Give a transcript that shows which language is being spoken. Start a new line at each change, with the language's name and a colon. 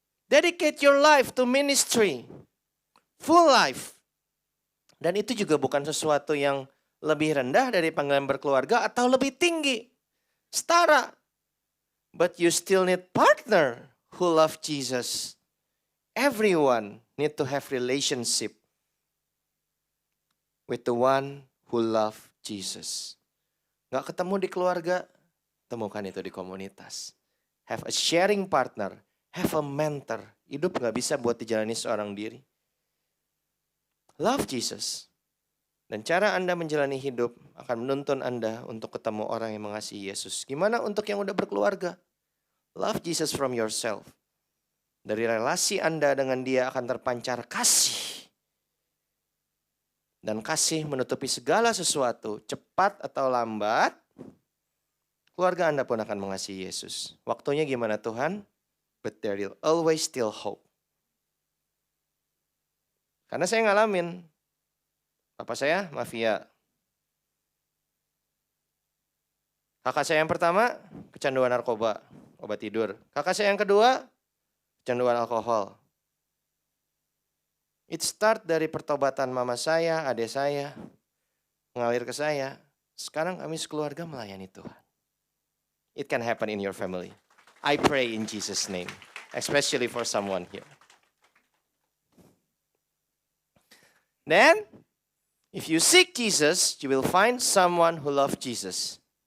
English: Dedicate your life to ministry. Full life.
Indonesian: Dan itu juga bukan sesuatu yang lebih rendah dari panggilan berkeluarga atau lebih tinggi. Setara.
English: But you still need partner who love Jesus. Everyone need to have relationship with the one who love Jesus.
Indonesian: Gak ketemu di keluarga, temukan itu di komunitas.
English: Have a sharing partner, have a mentor.
Indonesian: Hidup gak bisa buat dijalani seorang diri.
English: Love Jesus.
Indonesian: Dan cara Anda menjalani hidup akan menuntun Anda untuk ketemu orang yang mengasihi Yesus. Gimana untuk yang udah berkeluarga?
English: Love Jesus from yourself.
Indonesian: Dari relasi Anda dengan dia akan terpancar kasih. Dan kasih menutupi segala sesuatu, cepat atau lambat, keluarga Anda pun akan mengasihi Yesus. Waktunya gimana Tuhan?
English: But there will always still hope.
Indonesian: Karena saya ngalamin, papa saya mafia. Kakak saya yang pertama, kecanduan narkoba, obat tidur. Kakak saya yang kedua, kecanduan alkohol.
English: It start
Indonesian: dari pertobatan mama saya, adik saya, mengalir ke saya. Sekarang kami sekeluarga melayani Tuhan.
English: It can happen in your family. I pray in Jesus' name, especially for someone here. Then, if you seek Jesus, you will find someone who loves Jesus.